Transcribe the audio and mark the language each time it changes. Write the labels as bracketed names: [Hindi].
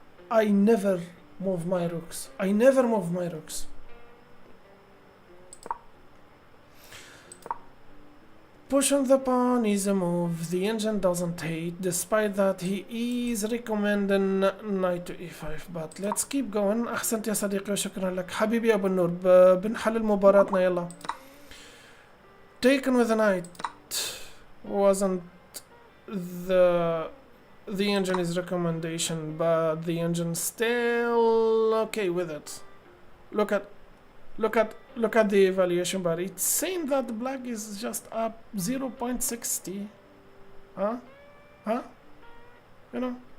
[English] I never move my rooks. I never move my rooks. Pushing the pawn is a move the engine doesn't hate, despite that he is recommending knight to e5, but let's keep going. [Arabic] أحسنت يا صديقي وشكرا لك حبيبي أبو النور. بنحلل مباراتنا يلا. [English] Taken with a knight wasn't the the engine is recommendation, but the engine still okay with it. Look at the evaluation bar. It's saying that the black is just up 0.60. Huh? You know?